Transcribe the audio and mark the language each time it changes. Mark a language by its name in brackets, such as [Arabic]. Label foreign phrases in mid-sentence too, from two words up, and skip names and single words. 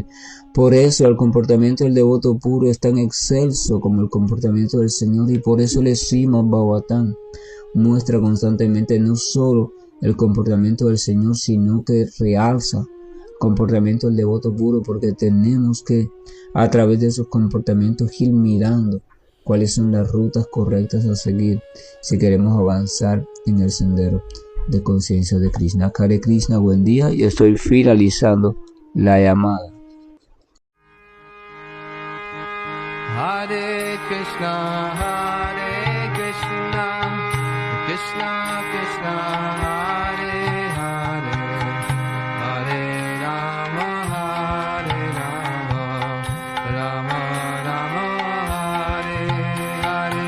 [Spanish] Por eso el comportamiento del devoto puro es tan excelso como el comportamiento del Señor, y por eso el Srimad Bhagavatam muestra constantemente no solo el comportamiento del Señor, sino que realza el comportamiento del devoto puro, porque tenemos que a través de esos comportamientos ir mirando cuáles son las rutas correctas a seguir si queremos avanzar en el sendero de conciencia de Krishna. [Sanskrit] Hare Krishna, [Spanish] buen día, y estoy finalizando la llamada. [Sanskrit] Hare Krishna, Krishna Krishna, Hare Hare, Hare Rama, Rama Rama, Hare Hare.